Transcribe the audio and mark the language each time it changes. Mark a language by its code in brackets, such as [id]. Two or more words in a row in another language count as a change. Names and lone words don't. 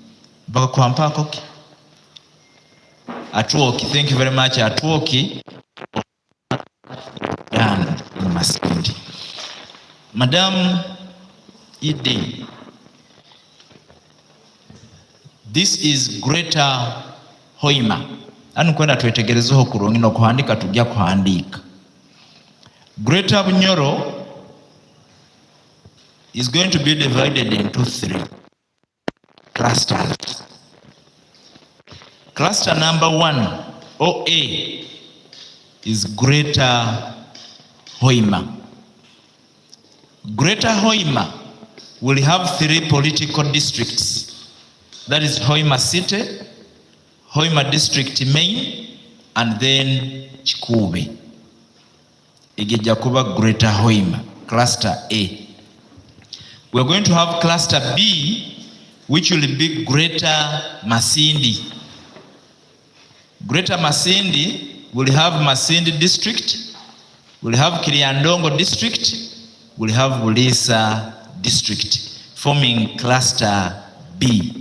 [en] Atwoki, thank you very much. Atwoki done in Masindi. Madam Idi, This is Greater Hoima. [nyo] Anu kwenda twetegerezeho kurungi no kuhandika tujja kuhandika. [en] Greater Bunyoro is going to be divided into 3 clusters. Cluster number 1, OA, is Greater Hoima. Greater Hoima will have 3 political districts. That is Hoima City, Hoima District Main, and then Chikube. [nyo] Igija kuba Greater Hoima, [en] Cluster A. We are going to have Cluster B, which will be Greater Masindi. Greater Masindi will have Masindi District, will have Kiriandongo District, will have Bulisa District, forming Cluster B.